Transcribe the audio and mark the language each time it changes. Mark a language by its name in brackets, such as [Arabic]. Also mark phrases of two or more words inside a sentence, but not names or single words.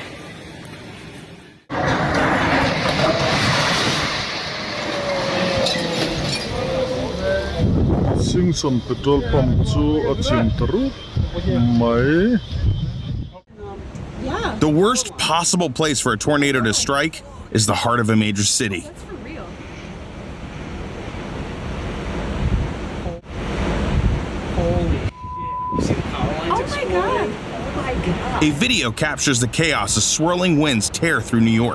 [Mizo] Singson petrol pump chu a chim taru mai. [English] The worst possible place for a tornado to strike is the heart of a major city. A video captures the chaos as swirling winds tear through New York.